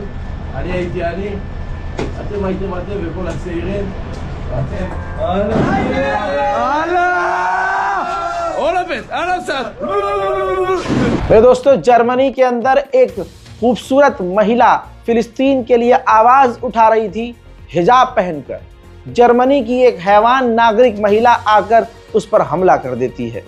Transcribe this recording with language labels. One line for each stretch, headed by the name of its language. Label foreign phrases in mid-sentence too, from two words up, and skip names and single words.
Hebrew: אני הייתי אני, אתם הייתם אתם וכל הצעירים, ואתם
Hindi: मेरे दोस्तों, जर्मनी के अंदर एक खूबसूरत महिला फिलिस्तीन के लिए आवाज उठा रही थी हिजाब पहनकर। जर्मनी की एक हैवान नागरिक महिला आकर उस पर हमला कर देती है।